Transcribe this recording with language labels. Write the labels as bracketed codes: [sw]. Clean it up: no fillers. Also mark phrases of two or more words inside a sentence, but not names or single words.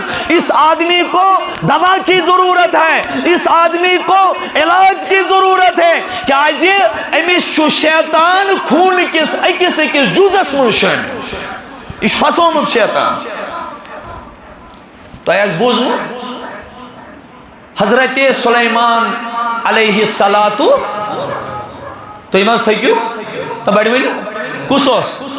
[ur] اس آدمی کو دوا کی ضرورت ہے، اس آدمی کو علاج کی ضرورت ہے. [ks] کیا امس شیطان خون کس اکس اکس جزس من شن یہ پھسومت شیطان. تۄہہِ آسہِ بوٗزمُت حضرت سلیمان [ar] علیہ الصلاۃ. [ks] تُہۍ ما تھٔکِو تہٕ بڑِ ؤنِو کُس اوس؟